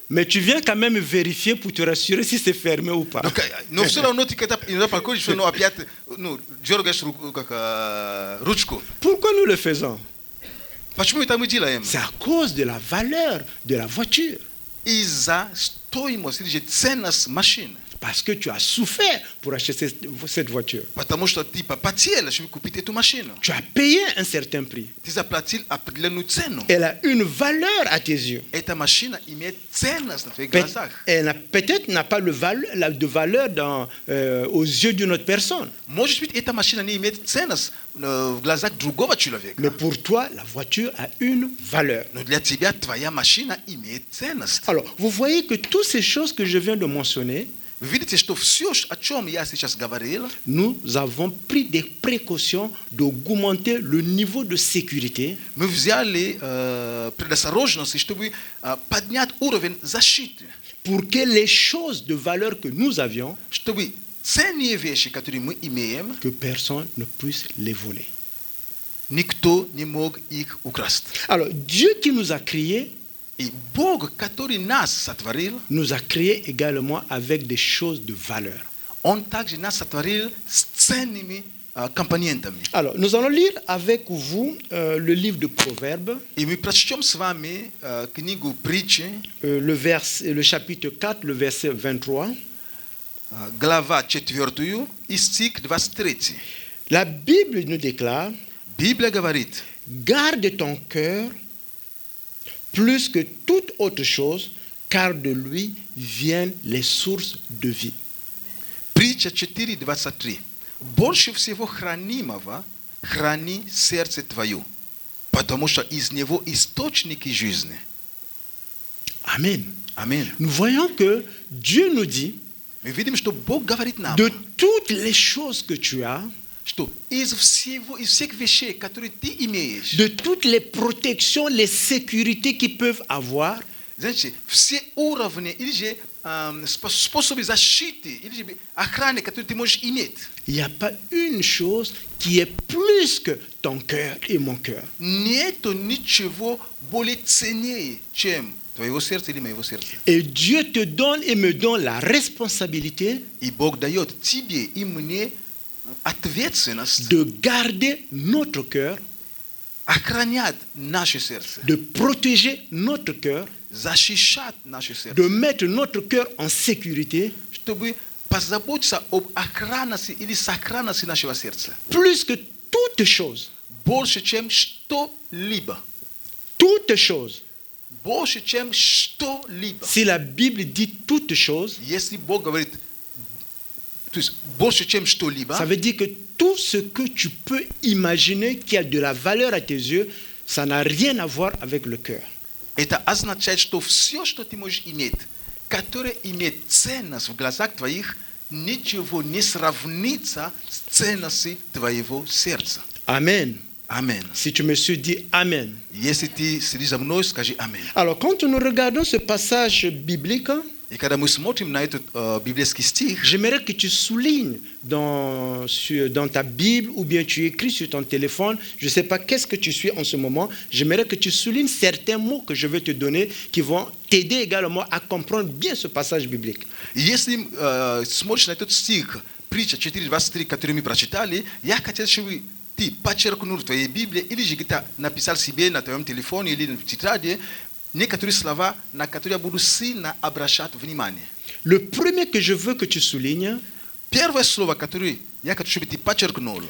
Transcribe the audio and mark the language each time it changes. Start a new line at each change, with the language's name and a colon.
French: Mais tu viens quand même vérifier pour te rassurer si c'est fermé ou pas.
Russian: Но все равно ты когда иногда проходишь, все равно опять дергаешь ручку.
French: Pourquoi nous le faisons?
Russian: Почему это мы делаем?
French: C'est à cause de la valeur de la voiture.
Russian: Из-за стоимости или же ценность машины.
French: Parce que tu as souffert pour acheter cette voiture.
Russian: Потому что ты попотел, чтобы купить эту машину.
French: Tu as payé un certain prix.
Russian: Ты заплатил определенную цену.
French: Elle a une valeur à tes yeux.
Russian: Эта машина имеет ценность на твоих глазах.
French: Elle peut-être n'a pas de valeur aux yeux d'une autre personne.
Russian: Может быть, эта машина не имеет ценность в глазах другого человека.
French: Mais pour toi, la voiture a une valeur.
Russian: Но для тебя твоя машина имеет ценность.
French: Alors, vous voyez que toutes ces choses que je viens de mentionner,
Russian: Вы видите, что все, о чем я сейчас говорил,
French: nous avons pris des précautions d'augmenter le niveau de sécurité
Russian: мы взяли предосторожности, чтобы поднять уровень защиты,
French: pour que les choses de valeur que nous avions,
Russian: чтобы ценные вещи, которые мы имеем,
French: que personne ne puisse les voler.
Russian: никто не мог их украсть.
French: Alors, Dieu qui nous a créés,
Russian: И Бог, который нас сотворил,
French: nous a créés également avec des choses de valeur.
Russian: Он также нас сотворил с ценными компонентами.
French: Alors, nous allons lire avec vous le livre de Proverbes,
Russian: И мы прочтем с вами книгу притчи,
French: le chapitre 4, le verset 23.
Russian: глава 4 и стих 23.
French: La Bible nous déclare,
Russian: Библия говорит:
French: garde ton cœur plus que toute autre chose, car de lui viennent les sources de vie.
Russian: Притча 4:23. Больше всего хранимого храни сердце твое, потому что из него источники жизни.
French: Amen.
Russian: Аминь.
French: Nous voyons que Dieu nous dit,
Russian: Мы видим, что Бог говорит нам,
French: de toutes les choses que tu as,
Russian: что из всех вещей, которые ты имеешь,
French: de toutes les protections, les sécurités qu'ils peuvent avoir,
Russian: знаете, все уровни или же способы защиты, или же охраны, которые ты можешь иметь,
French: il n'y a pas une chose qui est plus que ton cœur et mon cœur.
Russian: нету ничего более ценнее, чем твоего сердца или моего сердца.
French: Et Dieu te donne et me donne la responsabilité
Russian: И Бог дает тебе и мне ответственность
French: de garder notre cœur,
Russian: охранять наше сердце,
French: de protéger notre cœur,
Russian: защищать наше сердце,
French: de mettre notre cœur en sécurité,
Russian: чтобы позаботиться об охранности или сохранности нашего сердца.
French: plus que toute chose.
Russian: Больше, чем что-либо.
French: Toute chose.
Russian: Больше, чем что-либо.
French: Si la Bible dit toute chose,
Russian: Если Бог говорит, то есть больше, чем что-либо,
French: ça veut dire que tout ce que tu peux imaginer qui a de la valeur à tes yeux, ça n'a rien à voir avec le cœur.
Russian: это означает, что все, что ты можешь иметь, которое имеет ценность в глазах твоих, ничего не сравнится с ценностью твоего сердца.
French: Amen.
Russian: Аминь.
French: Si tu me suis dit Amen.
Russian: Если ты следишь за мной, скажи аминь.
French: Alors, quand nous regardons ce passage biblique,
Russian: И когда мы смотрим на этот библейский стих,
French: j'aimerais que tu soulignes dans ta Bible ou bien tu écris sur ton téléphone, je ne sais pas qu'est-ce que tu suis en ce moment, j'aimerais que tu soulignes certains mots que je vais te donner qui vont t'aider également à comprendre bien ce passage biblique.
Russian: если смотришь на этот стих, притча 4:23, который мы прочитали, я хотел, чтобы ты подчеркнул в твоей Библии или же где-то написал себе на твоем телефоне или в тетради некоторые слова, на которые я буду сильно обращать внимание.
French: Le premier que je veux que tu soulignes,
Russian: Первое слово, которое я хочу, чтобы ты подчеркнул,